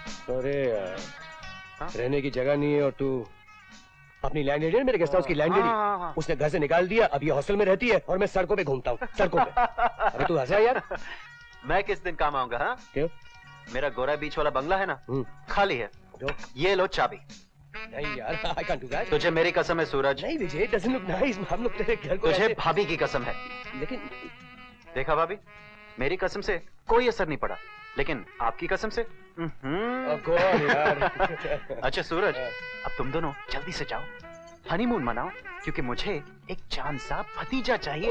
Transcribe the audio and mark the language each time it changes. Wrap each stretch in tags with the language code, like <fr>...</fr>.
<hi>अरे यार, रहने की जगह नहीं है और तू अपनी लैंडलेडी है, मेरे गेस्ट हाउस की लैंडलेडी, उसने घर से निकाल दिया। अब ये हॉस्टल में रहती है और मैं सड़कों पे घूमता हूँ, सड़कों पे। अरे तू हंसा यार। मैं किस दिन काम आऊंगा? हाँ, क्यों? मेरा गोरा बीच वाला बंगला है ना, खाली है। जो? ये लो चाबी।</hi> <en>नहीं यार, I can't do that.</en> <hi>तुझे मेरी कसम है सूरज।</hi> <en>नहीं Vijay, it doesn't look nice.</en> <hi>हम लोग तेरे घर को तुझे भाभी की कसम है। लेकिन देखा भाभी, मेरी कसम से कोई असर नहीं पड़ा, लेकिन आपकी कसम से। यार। अच्छा सूरज, अब तुम दोनों जल्दी से जाओ। हनीमून मनाओ, क्योंकि मुझे एक चांद सा भतीजा चाहिए।</hi>